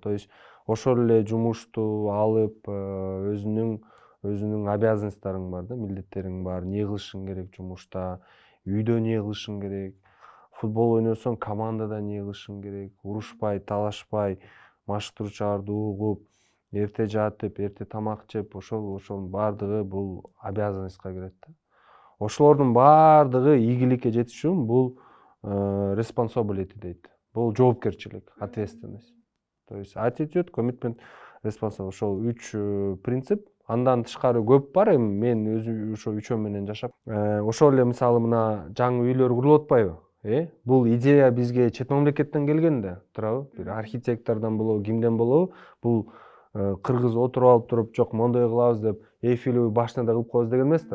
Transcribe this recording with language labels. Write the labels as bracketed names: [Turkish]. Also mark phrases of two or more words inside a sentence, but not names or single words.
[Kyrgyz] То есть ошол эле жумушту алып өзүнүң обязанностторуң бар да, милдеттериң бар, эмне кылышың керек жумушта, үйдө эмне кылышың керек, футбол ойносоң командада эмне кылышың керек, урушпай, талашпай, маштуурчуларды угуп, эрте жатып, эрте тамак жеп, ошонун баардыгы бул обязанностька кирет да. Ошолордун баардыгы ийгиликке жетиш үчүн бул responsibility дейт. Бул жоопкерчилик, [Russian] ответственность. То есть [English] attitude, commitment, responsibility. [Kyrgyz] Ошол 3 принцип. Андан тышкары көп бар, эми мен өзүм ошо үчөө менен жашап. Ошол эле мисалы мына жаңы үйлөр курулуп атпайбы? Бул идея бизге чет мамлекеттен келген да, туурабы? Бир архитектордон болобу, кимден болобу? Бул кыргыз отуруп алып туруп, жок мондой кылабыз деп, Эйфелевый башняда кылып коебуз деген эмес да.